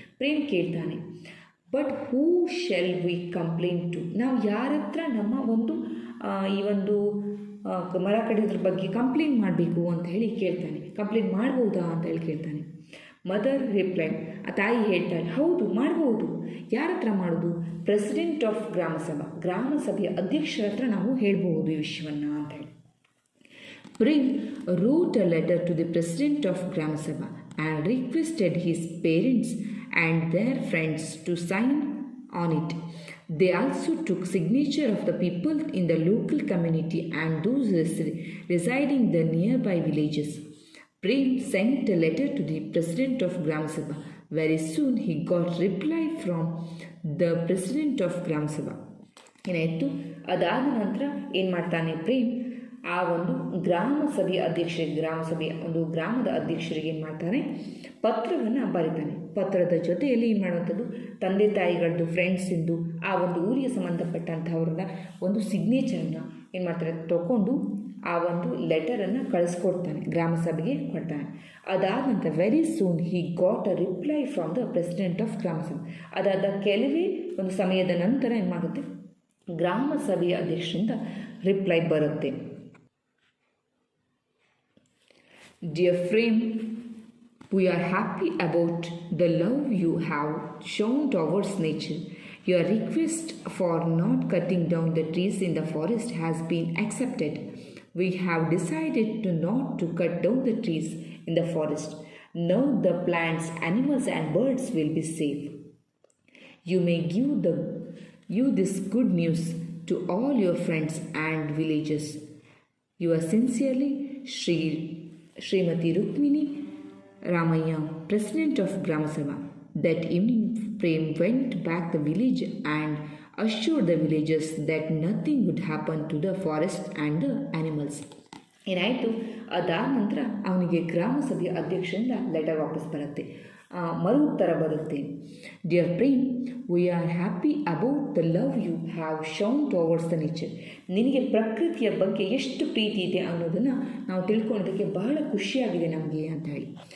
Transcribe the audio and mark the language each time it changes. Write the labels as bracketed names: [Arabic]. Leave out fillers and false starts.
[Kannada] ಪ್ರೇಮ್ ಕೇಳ್ತಾನೆ, [English] but who shall we complain to, [Kannada] ನಾವು ಯಾರ ಹತ್ರ ನಮ್ಮ ಈ ಒಂದು ಮರ ಕಡಿಯೋದ್ರ ಬಗ್ಗೆ ಕಂಪ್ಲೇಂಟ್ ಮಾಡಬೇಕು ಅಂತ ಹೇಳಿ ಕೇಳ್ತಾನೆ. ಕಂಪ್ಲೇಂಟ್ ಮಾಡ್ಬೋದಾ ಅಂತ ಹೇಳಿ ಕೇಳ್ತಾನೆ. [English] mother replied, [Kannada] ಆ ತಾಯಿ ಹೇಳ್ತಾಳೆ, ಹೌದು ಮಾಡ್ಬೋದು. ಯಾರ ಹತ್ರ ಮಾಡೋದು? [English] president of Gram Sabha, [Kannada] ಗ್ರಾಮ ಸಭೆಯ ಅಧ್ಯಕ್ಷರ ಹತ್ರ ನಾವು ಹೇಳ್ಬೋದು ಈ ವಿಷಯವನ್ನು ಅಂತ ಹೇಳಿ. [English] Prem wrote a letter to the president of Gram Sabha and requested his parents and their friends to sign on it. They also took signature of the people in the local community and those residing in the nearby villages. Prem sent a letter to the president of Gram Sabha. Very soon he got reply from the president of Gram Sabha. [Kannada] ಏನಾಯಿತು, ಅದಾದ ನಂತರ ಏನು ಮಾಡ್ತಾನೆ ಪ್ರೇಮ್, ಆ ಒಂದು ಗ್ರಾಮ ಸಭೆಯ ಅಧ್ಯಕ್ಷರಿಗೆ, ಗ್ರಾಮದ ಅಧ್ಯಕ್ಷರಿಗೆ ಏನು ಮಾಡ್ತಾನೆ, ಪತ್ರವನ್ನು ಬರೀತಾನೆ. ಪತ್ರದ ಜೊತೆಯಲ್ಲಿ ಏನು ಮಾಡುವಂಥದ್ದು, ತಂದೆ ತಾಯಿಗಳದ್ದು, ಫ್ರೆಂಡ್ಸಿಂದು, ಆ ಒಂದು ಊರಿಗೆ ಸಂಬಂಧಪಟ್ಟಂಥವ್ರನ್ನ ಒಂದು ಸಿಗ್ನೇಚರನ್ನು ಏನು ಮಾಡ್ತಾರೆ ತಗೊಂಡು ಆ ಒಂದು ಲೆಟರನ್ನು ಕಳಿಸ್ಕೊಡ್ತಾನೆ, ಗ್ರಾಮ ಸಭೆಗೆ ಕೊಡ್ತಾನೆ. ಅದಾದ ನಂತರ [English] Very soon he got a reply from the president of Gram Sabha. [Kannada] ಅದಾದ ಕೆಲವೇ ಒಂದು ಸಮಯದ ನಂತರ ಏನು ಮಾಡುತ್ತೆ, ಗ್ರಾಮ ಸಭೆಯ ಅಧ್ಯಕ್ಷರಿಂದ ರಿಪ್ಲೈ ಬರುತ್ತೆ. [English] Dear Frame, we are happy about the love you have shown towards nature. Your request for not cutting down the trees in the forest has been accepted. We have decided not to cut down the trees in the forest. Now the plants, animals and birds will be safe. You may give this good news to all your friends and villagers. Yours sincerely, Srimati Rukmini Ramaya, President of Gram Sabha. That evening, Prem went back to the village and assured the villagers that nothing would happen to the forest and the animals. [Kannada] ಏನಾಯಿತು, ಅದಾದ ನಂತರ ಅವನಿಗೆ ಗ್ರಾಮ ಸಭೆಯ ಅಧ್ಯಕ್ಷರಿಂದ letter ವಾಪಸ್ ಬರುತ್ತೆ, ಮರು ಉತ್ತರ ಬರುತ್ತೆ. [English] Dear Prem, we are happy about the love you have shown towards the nature. [Kannada] ನಿನಗೆ ಪ್ರಕೃತಿಯ ಬಗ್ಗೆ ಎಷ್ಟು ಪ್ರೀತಿ ಇದೆ ಅನ್ನೋದನ್ನು ನಾವು ತಿಳ್ಕೊಳ್ಳೋದಕ್ಕೆ ಬಹಳ ಖುಷಿಯಾಗಿದೆ ನಮಗೆ ಅಂತ ಹೇಳಿ.